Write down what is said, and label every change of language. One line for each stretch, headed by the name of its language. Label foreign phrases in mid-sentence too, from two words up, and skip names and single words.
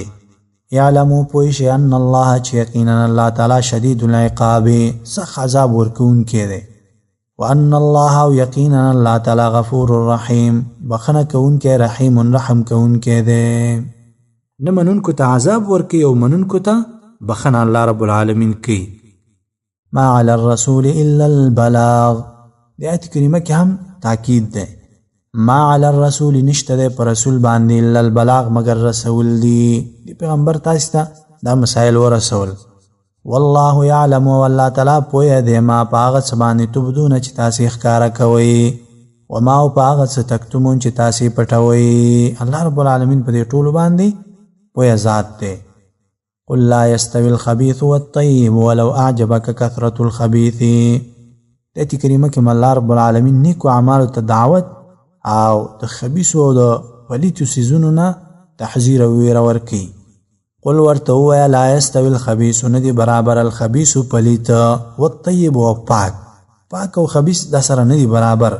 Pashto: یعلموا پوه شئ
Arabic: ان الله
Pashto: چې یقینا الله تعالی
Arabic: شدید العقاب
Pashto: سخت عذاب ورکوونکی دی.
Arabic: وان الله
Pashto: او یقینا الله تعالی
Arabic: غفور الرحیم
Pashto: بخنه کوونکی رحیم رحم کوونکی دی. نه منونکو ته عذاب ورکوي او منونکو ته بخنه الله رب العالمین کوي.
Arabic: ما علی الرسول الا البلاغ.
Pashto: د آیت کریمه کې هم تاکید ده.
Arabic: ما علی الرسول
Pashto: نشته ده پر رسول باندې
Arabic: الا البلاغ
Pashto: مگر رسول دی. دی پیغمبر تاسو ته دا مسائل ورسول.
Arabic: والله یعلم
Pashto: والله تعالی پوهه دی ما په هغه څه باندې تبدون چې تاسې ښکاره کوئ وما او په هغه څه تکتمون چې تاسې پټوئ. الله رب العالمین په دې ټولو باندې پوهه ذات دی.
Arabic: قل لا يستوي الخبيث والطيب ولو أعجبك كثرة الخبيث.
Pashto: دایت کریمه کې الله رب العالمین نیکو اعمالو ته دعوت او د خبیثو او د پلیتو څیزونو نه تحذیر او ویره ورکوي. قل ورته ووایه
Arabic: لا یستوي الخبیث
Pashto: نه دي برابر الخبیث پلیت والطیب او پاک او خبیث دا سره نه دي برابر.